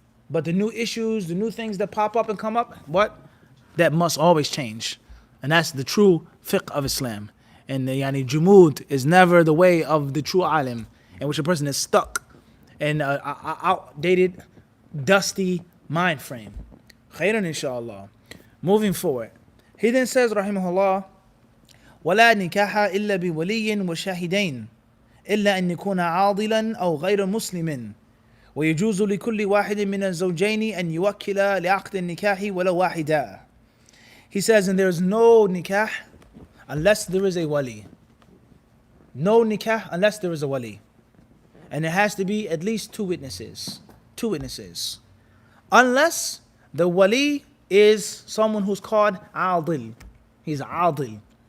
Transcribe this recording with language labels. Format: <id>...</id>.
<en>But the new issues, the new things that pop up and come up, what? That must always change. And that's the true fiqh of Islam. And the jumud is never the way of the true alim, in which a person is stuck in an outdated, dusty mind frame. Khairan inshallah. Moving forward. He then says,</en> <ar>rahimahullah, وَلَا نِكَاحَ إِلَّا بِوَلِيٍّ وَشَاهِدَيْنِ إِلَّا أَن يَكُونَ عَاضِلًا أَوْ غَيْرَ مُسْلِمٍ ويجوز لكل واحد من الزوجين أن يوكل لعقد النكاح ولو واحدا.</ar> <en>He says, and there is no nikah unless there is a wali. No nikah unless there is a wali. And it has to be at least two witnesses. Two witnesses. Unless the wali is someone who's called adil. He's adil.</en>